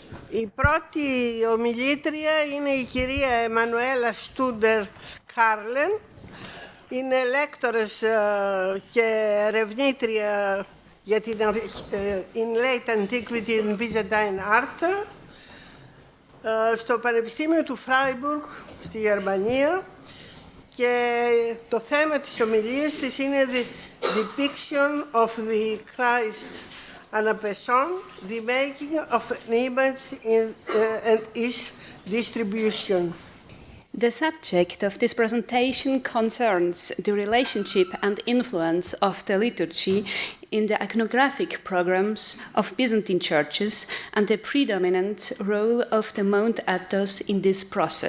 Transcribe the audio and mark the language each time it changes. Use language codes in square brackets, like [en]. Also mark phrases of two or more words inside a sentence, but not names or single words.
[el] Η πρώτη ομιλήτρια είναι η κυρία Manuela Studer Karlen. Είναι λέκτορας και ερευνήτρια για την [en] in late antiquity in Byzantine art [el] στο Πανεπιστήμιο του Fribourg στη Γερμανία, και το θέμα της ομιλίας της είναι [en] the depiction of the Christ Anapeson, the making of an image and its distribution. The subject of this presentation concerns the relationship and influence of the liturgy in the iconographic programs of Byzantine churches and the predominant role of the Mount Athos in this process.